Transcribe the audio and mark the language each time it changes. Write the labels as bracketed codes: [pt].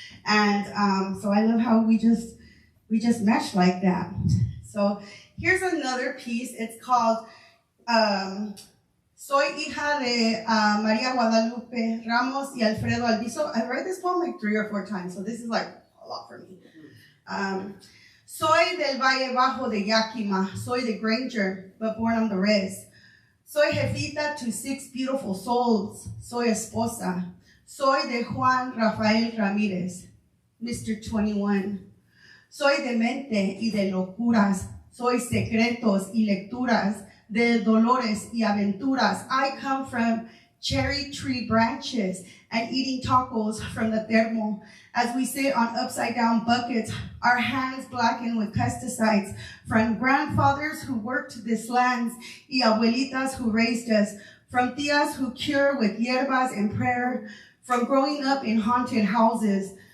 [en] And so I love how we just mesh like that. So here's another piece. It's called [es] Soy hija de María Guadalupe Ramos y Alfredo Alviso. [en] I've read this poem like 3 or 4 times, so this is like a lot for me. [es] Soy del Valle Bajo de Yakima. Soy de Granger, [en] but born on the res. [es] Soy jefita [en] to 6 beautiful souls. [es] Soy esposa. Soy de Juan Rafael Ramirez, Mr. 21. Soy de mente y de locuras. Soy secretos y lecturas de dolores y aventuras. [en] I come from cherry tree branches and eating tacos from the termo as we sit on upside down buckets, our hands blackened with pesticides, from grandfathers who worked this land [es] y abuelitas [en] who raised us, from tias who cure with hierbas and prayer, from growing up in haunted houses.